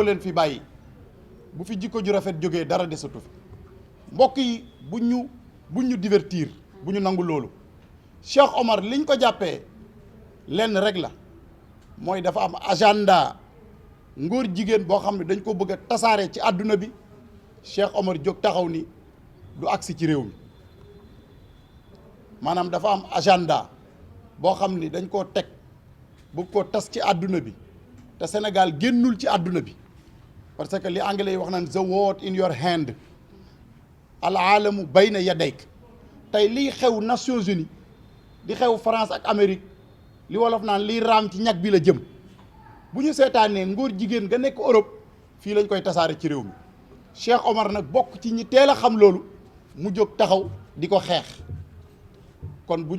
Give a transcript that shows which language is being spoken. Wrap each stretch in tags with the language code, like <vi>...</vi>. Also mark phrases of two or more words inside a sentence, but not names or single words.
<wo>leen fi bàyyi bu fi jikko ju rafet jógee dara desatu fi mbokk yi buñ ñu divertir bu ñu nangu loolu Cheikh Omar liñ ko jàppee lenn rek la mooy dafa am agenda ngóor jigéen boo xam ne dañ ko bëgg a tasaare ci àdduna bi Cheikh Omar jóg taxaw ni du agsi ci réew mi maanaam dafa am agenda boo xam ni dañ koo teg bëgg koo tas ci àdduna bi te Sénégal génnul ci àdduna bi parce que li anglais yi wax naan</wo> <en>the world in your hand</en> <ar>العالم بين يديك</ar> <wo>tey liy xew Nations Unies di xew France ak Amérique li wolof naan liy raam ci ñag bi la jëm bu ñu seetaanee ngóor jigéen nga nekk Europe fii lañ koy tasaare ci réew mi Cheikh Omar nag bokk ci ñi teel a xam loolu mu jóg taxaw di ko xeex kon bu ñu</wo>